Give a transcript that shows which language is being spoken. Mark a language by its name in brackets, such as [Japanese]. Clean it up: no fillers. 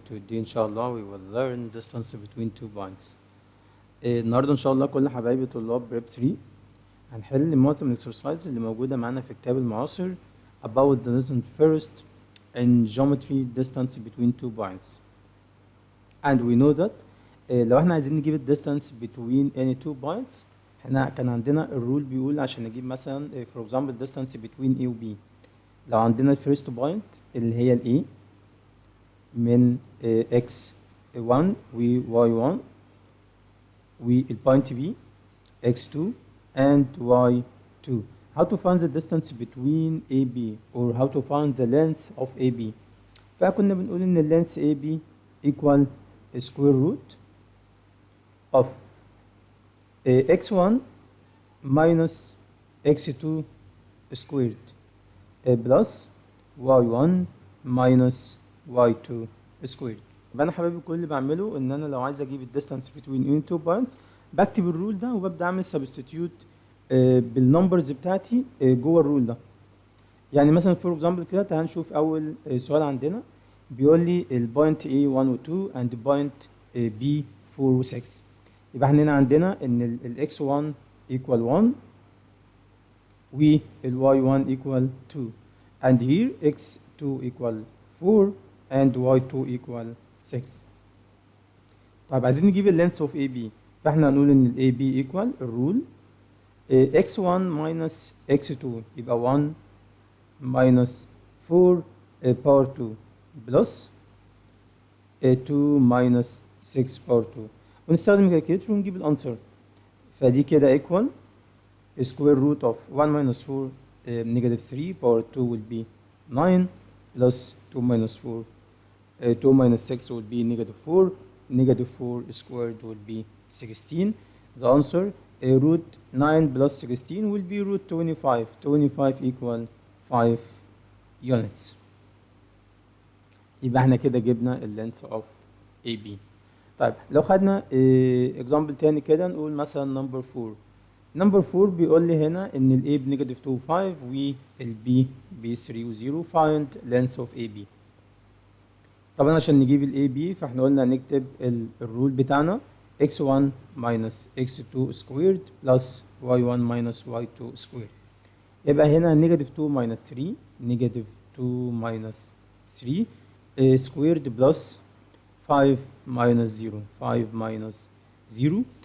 [English] Today inshallah we will learn distance between two points. [Arabic] النهارده ان شاء الله كل حبايبي طلاب بريب 3 هنحل معظم الاكسرسايز اللي موجوده معانا في كتاب المعاصر [English] about the lesson first in geometry distance between two points. And we know that [Arabic] لو احنا عايزين نجيب الديستانس [English] between any two points [Arabic] احنا كان عندنا الرول بيقول عشان نجيب مثلا [English] for example distance between [Arabic] A و B. لو عندنا الفيرست بوينت اللي هي ال A من x1 و y1 والبوينت B x2 and y2. [English] How to find the distance between AB or how to find the length of AB. [Arabic] فكنا بنقول ان ال [English] length AB equal square root of x1 minus x2 squared plus y1 minus y2 squared. [Arabic] يبقى انا حبايبي كل اللي بعمله ان انا لو عايز اجيب الديستانس [English] between any two points [Arabic] بكتب الرول ده وببدا اعمل سبستيتيوت بالنمبرز بتاعتي جوه الرول ده. يعني مثلا فور اكزامبل كده تعال نشوف اول سؤال عندنا بيقول لي البوينت A 1 و 2 and بوينت B 4 و 6. يبقى احنا هنا عندنا ان ال [English] x1 equal 1 وال y1 equal 2 and here x2 equal 4 and y2 equal 6. [Arabic] طيب عايزين نجيب اللينث اوف AB فاحنا هنقول ان ال AB equal الرول x1 minus x2 يبقى 1 minus 4 power 2 plus 2 minus 6 power 2 ونستخدم الكالكوليتر ونجيب الانسر. فدي كده [English] equal square root of 1 minus 4 negative 3 power 2 will be 9 plus 2 minus 4 2 minus 6 will be negative 4 negative 4 squared will be 16. The answer root 9 plus 16 will be root 25. 25 equal 5 units. [Arabic] يبقى احنا كده جبنا ال [English] length of AB. [Arabic] طيب لو خدنا example تاني كده نقول مثلا number 4. number 4 بيقول لي هنا ان ال A بنيجاتيف 2 5 وال B ب 3 و 0. [English] find length of AB. [Arabic] طبعا عشان نجيب ال AB فاحنا قلنا نكتب الرول بتاعنا [English] x1 minus x2 squared plus y1 minus y2 squared. [Arabic] يبقى هنا نيجاتيف [English] 2 minus 3 negative 2 minus 3 squared plus 5 minus 0 5 minus 0.